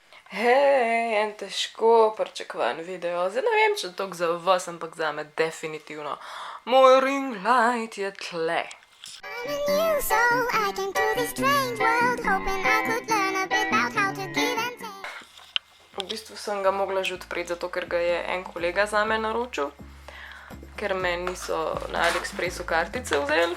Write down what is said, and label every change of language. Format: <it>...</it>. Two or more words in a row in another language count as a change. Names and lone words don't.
<sl>Hej, en težko pričakovan video. Zdaj ne vem, če je toliko za vas, ampak zame definitivno. Moj ring light je tle.</sl> <en>I'm a new soul, I came to this strange world, hoping I could learn a bit about how to give and take.</en> <sl>V bistvu sem ga mogla že odpreti, zato ker ga je en kolega zame naročil, ker me niso na AliExpressu kartice vzeli.</sl>